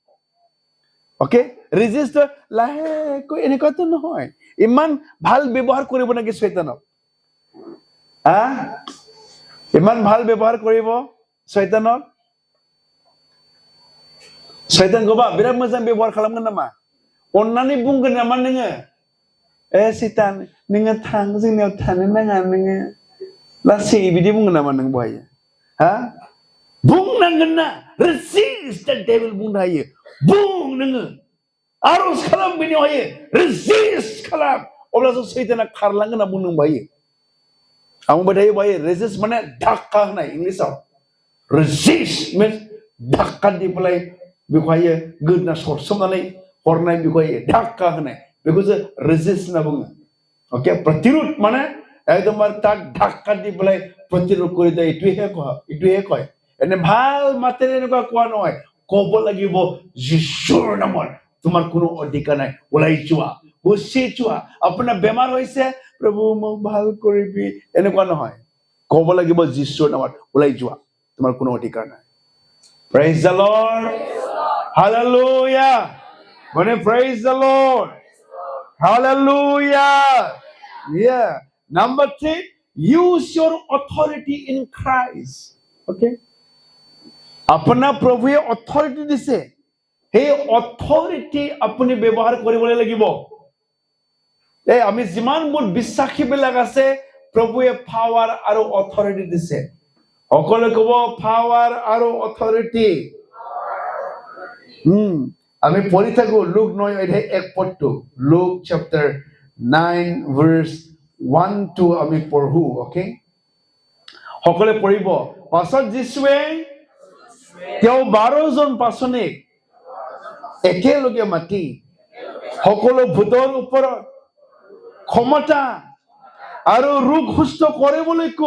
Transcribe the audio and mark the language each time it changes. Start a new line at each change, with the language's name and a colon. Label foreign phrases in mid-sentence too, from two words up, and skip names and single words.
Assamese: ওকে ৰেজিষ্ট লাহেকৈ এনেকুৱাতো নহয় ইমান ভাল ব্যৱহাৰ কৰিব নেকি শয়তানক ইমান ভাল ব্যৱহাৰ কৰিব শয়তানক শয়তান
Bodo: गोबा बिराद मोजां व्यवहार खालामगोन नामा अननानै बुंगोन नामा नोङो शैतान नोङो थां जोंनियाव थानो नाङा नोङो लासै बिदि बुंगोन नामा नों बहाय बुंनांगोन ना
English: resist the devil
Bodo: बुंनो हायो बुं नोङो आरज खालाम बेनियावहाय रेजिस्ट खालाम अब्लासो शैताना खारलांगोन होनना बुंनो हायो आं बुंबाय थायो बहाय रेजिस्ट माने धाक्का होनाय इंलिसाव
English: resist means
Bodo: धाक्का दिबलाय बेखौहाय गोदना सरसोमनानै हरनाय बेखौहाय धाक्का होनाय बेखौसो रेजिस्ट होनना बुङो ओके प्रतिरोध माने एकदमबारे
Assamese: তাক ধাক্কা দি পেলাই প্ৰতিৰোধ কৰি দিয়ে ইটোহে কয় এনে ভাল মাতেৰে এনেকুৱা কোৱা নহয় ক'ব লাগিব যীশুৰ নামত তোমাৰ কোনো অধিকাৰ নাই ওলাই যোৱা গুচি যোৱা আপোনাৰ বেমাৰ হৈছে প্ৰভু মোক ভাল কৰিবি এনেকুৱা নহয় ক'ব লাগিব যীশুৰ নামত ওলাই যোৱা তোমাৰ কোনো অধিকাৰ নাই
English: praise the lord hallelujah
Assamese: মানে
English: praise the lord
Assamese: Hallelujah.
English: Yeah. Number 3, use your authority in Christ.
Assamese: Okay. আপোনা প্ৰভুৱে authority দিছে. হে authority আপুনি ব্যৱহাৰ কৰিবলৈ লাগিব। আমি যিমান মোৰ বিশ্বাসী বিলাক আছে প্ৰভুৱে power আৰু authority দিছে। সকলোৱে ক'ব power আৰু authority. আমি পঢ়ি থাকো লুক 9 অধ্যায় 1 পদটো লুক
English: chapter 9 verse 1 to
Assamese: আমি পঢ়ো ওকে সকলোৱে পঢ়িব পাছত যীশুৱে তেওঁ 12 জন পাচনিক একেলগে মাতি সকলো ভূতৰ ওপৰত ক্ষমতা আৰু ৰোগ সুস্থ কৰিবলৈ